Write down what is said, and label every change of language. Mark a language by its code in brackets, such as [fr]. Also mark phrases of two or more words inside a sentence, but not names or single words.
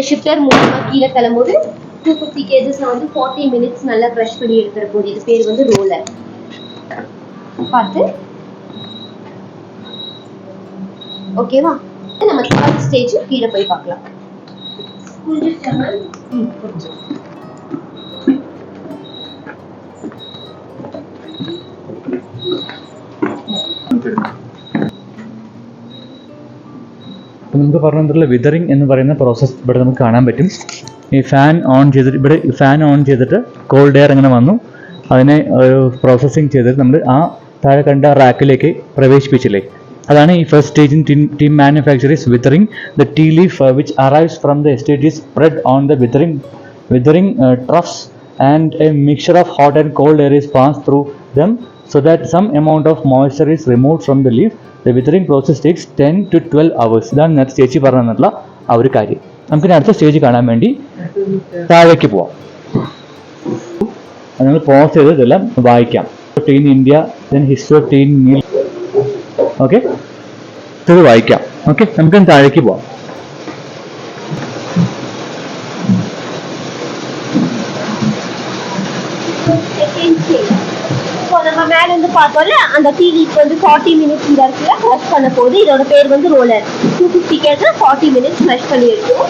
[ta] ஸோ இந்த ஷிஃப்டர் மூலமா கீழே கிளம்பும்போது 250 kgs வந்து 40 minutes நல்லா க்ரஷ் பண்ணி எடுத்துற போது. இது பேர் வந்து ரோலர். பார்த்து ஓகேவா? நம்ம [en] third stage [ta] கீழே போய் பார்க்கலாம். கொஞ்சம் [ml] അപ്പോൾ നമുക്ക് പറഞ്ഞിട്ടുള്ള വിതറിങ് എന്ന് പറയുന്ന പ്രോസസ്സ് ഇവിടെ നമുക്ക് കാണാൻ പറ്റും. ഈ [en] fan on [ml] ചെയ്തിട്ട് ഇവിടെ [en] fan on [ml] ചെയ്തിട്ട് [en] cold air [ml] ഇങ്ങനെ വന്നു, അതിനെ പ്രോസസ്സിങ് ചെയ്തിട്ട് നമ്മൾ ആ താഴെ കണ്ട റാക്കിലേക്ക് പ്രവേശിപ്പിച്ചില്ലേ, അതാണ് ഈ [en] first stage in team manufacturers [ml] വിതറിങ്. [en] the tea leaf which arrives from the estate is spread on the withering troughs and a mixture of hot and cold air is passed through them so that some amount of moisture is removed from the leaf. The withering process takes 10 to 12 hours. [ml] ഇതാണ് നേരത്തെ ചേച്ചി പറഞ്ഞിട്ടുള്ള ആ ഒരു കാര്യം. നമുക്കിനി അടുത്ത സ്റ്റേജ് കാണാൻ വേണ്ടി താഴേക്ക് പോവാം. നമ്മൾ പോസ് ചെയ്ത് ഇതെല്ലാം വായിക്കാം. [en] tea in India, then history of tea in meal. [ml] ഓക്കെ, ഇത് വായിക്കാം. ഓക്കെ, നമുക്കിനി താഴേക്ക് പോവാം. [ta] நம்ம மேல இருந்து பார்த்தோம்ல, அந்த [en] tea leaf [ta] வந்து 40 minutes இந்த இடத்துல க்ரஷ் பண்ண போது. இதோட பேர் வந்து ரோலர். 250 kg 40 minutes க்ரஷ் பண்ணி எடுக்கும்.